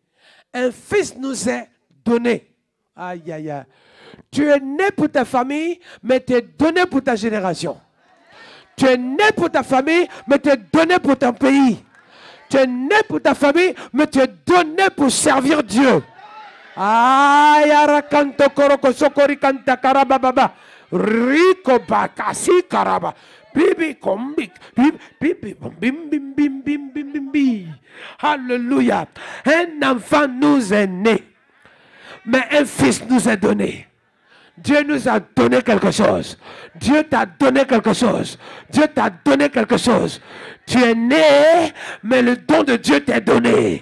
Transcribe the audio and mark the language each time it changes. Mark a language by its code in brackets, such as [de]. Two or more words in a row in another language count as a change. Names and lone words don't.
[fr] Un fils nous est donné. Aïe, aïe, aïe. Tu es né pour ta famille, mais tu es donné pour ta génération. Tu es né pour ta famille, mais tu es donné pour ton pays. Tu es né pour ta famille, mais tu es donné pour servir Dieu. Aïe, arakanto koroko sokori kanta karaba baba. Rico bakasi karaba. Bibi kombik. Bibi bim bim bim bim bim bim bim. Alléluia. Un enfant nous est né, mais un fils nous est donné. Dieu nous a donné quelque chose. Dieu t'a donné quelque chose. Dieu t'a donné quelque chose. Tu es né, mais le don de Dieu t'est donné.